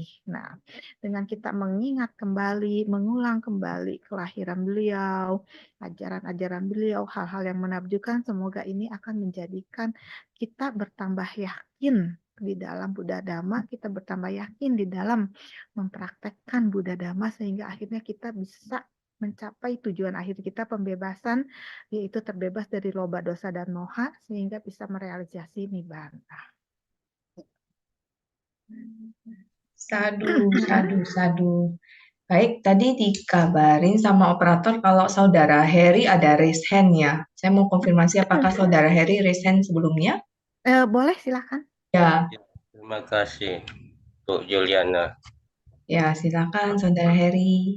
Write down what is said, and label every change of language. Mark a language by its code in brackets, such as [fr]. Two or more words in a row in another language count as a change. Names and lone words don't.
[id] Nah, dengan kita mengingat kembali, mengulang kembali kelahiran beliau, ajaran-ajaran beliau, hal-hal yang menakjubkan, semoga ini akan menjadikan kita bertambah yakin di dalam Buddha Dhamma, kita bertambah yakin di dalam mempraktekkan Buddha Dhamma, sehingga akhirnya kita bisa mencapai tujuan akhir kita, pembebasan, yaitu terbebas dari loba dosa dan moha, sehingga bisa merealisasi nibbana. Sadu, sadu, sadu. Baik, tadi dikabarin sama operator kalau Saudara Heri ada [en] raise hand [id] ya. Saya mau konfirmasi apakah Saudara Heri [en] raise hand [id] sebelumnya? Boleh, silakan. Ya, Terima kasih, Bu Juliana. ya silakan Saudara Heri.